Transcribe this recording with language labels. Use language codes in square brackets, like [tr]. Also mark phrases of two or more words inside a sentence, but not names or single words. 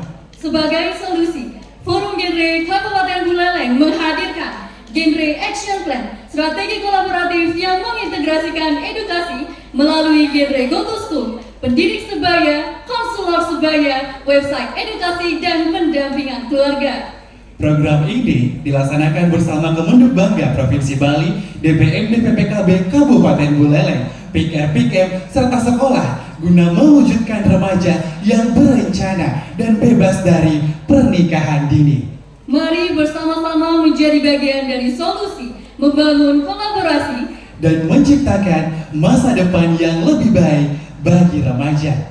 [id] Sebagai solusi, Forum Genre Kabupaten Buleleng menghadirkan Genre Action Plan, strategi kolaboratif yang mengintegrasikan edukasi melalui genre Go to School, pendidik sebaya, konselor sebaya, website edukasi, dan pendampingan keluarga. Program ini dilaksanakan bersama Kemenduk Bangga Provinsi Bali, DPMD PPKB Kabupaten Buleleng, PIKR, serta sekolah guna mewujudkan remaja yang berencana dan bebas dari pernikahan dini. Mari bersama-sama menjadi bagian dari solusi, membangun kolaborasi, dan menciptakan masa depan yang lebih baik bagi remaja.